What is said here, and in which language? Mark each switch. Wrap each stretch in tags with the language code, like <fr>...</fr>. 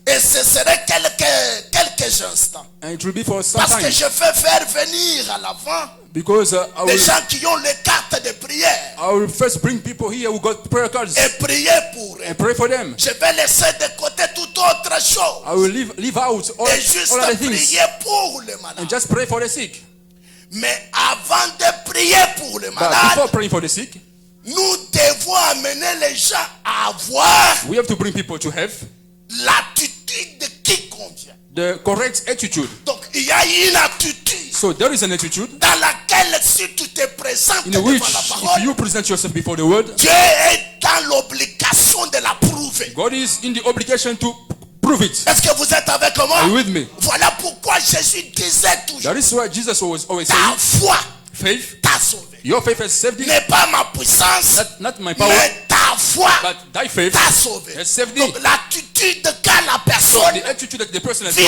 <fr>Et ce serait quelques instants.</fr> <en>and it will be for some</en> <fr>Parce que</fr> <en>time,</en> <fr>je vais faire venir à l'avant</fr> <en>because</en> <fr>des gens qui ont les cartes de prière</fr> <en>I will first bring people here who got prayer cards</en> <fr>et prier pour eux.</fr> <en>and pray for them.</en> <fr>Je vais laisser de côté toute autre chose</fr> <en>I will leave out</en> <fr>et juste</fr> <en>all other things</en> <fr>prier pour les malades.</fr> <en>and just pray for the sick.</en> <fr>Mais avant de prier pour les</fr> <en>But before</en> <fr>malades,</fr> <en>praying for the sick,</en> <fr>nous devons amener les gens à avoir</fr> <en>we have to bring people to have</en> <fr>l'attitude qui convient.</fr> <en>the correct attitude.</en> <fr>Donc il y a une attitude</fr> <en>So there is an attitude</en> <fr>dans laquelle si tu te présentes</fr> <en>in</en> <fr>devant</fr> <en>which,</en> <fr>la</fr> <en>if</en> <fr>parole,</fr> <en>you present yourself before the word,</en> <fr>Dieu est dans l'obligation de la prouver.</fr> <en>God is in the obligation to prove it.</en> <fr>Est-ce que vous êtes avec moi?</fr> <en>Are you with me?</en> <fr>Voilà pourquoi Jésus disait toujours,</fr> <en>That is why Jesus was always</en> <fr>ta</fr> <en>saying,</en> <fr>foi</fr> <en>faith,</en> <fr>t'a sauvé.</fr> <en>your faith has saved thee,</en> <fr>N'est pas ma puissance,</fr> <en>not my power,</en> <fr>mais ta foi</fr> <en>but thy faith</en> <fr>t'a sauvé.</fr> <en>has saved thee.</en> <fr>Donc l'attitude qu'a la</fr> <en>So</en> <fr>personne</fr> <en>the attitude that the person has got</en>